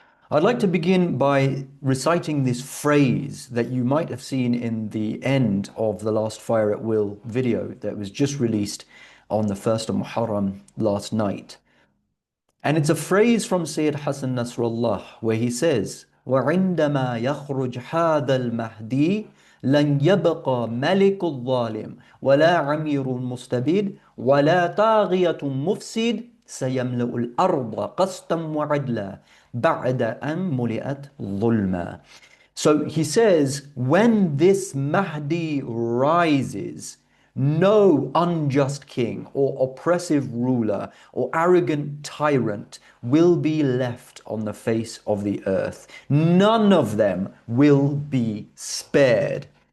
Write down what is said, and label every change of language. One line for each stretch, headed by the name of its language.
English: I'd like to begin by reciting this phrase that you might have seen in the end of the last Fire at Will video that was just released on the 1st of Muharram last night. And it's a phrase from Sayyid Hassan Nasrullah where he says,
Arabic: وَعِندَمَا يَخْرُجْ هَذَا الْمَهْدِي لَنْ يَبْقَى مَلِكُ الظَّالِمِ وَلَا عَمِيرٌ مُسْتَبِدٌ وَلَا طَاغِيَةٌ مُفْسِدٌ سَيَمْلَأُ الْأَرْضَ قَسْطًا وَعَدْلًا بَعْدَ أَنْ مُلِئَتْ ظُلْمًا.
English: So he says, when this Mahdi rises, no unjust king or oppressive ruler or arrogant tyrant will be left on the face of the earth. None of them will be spared.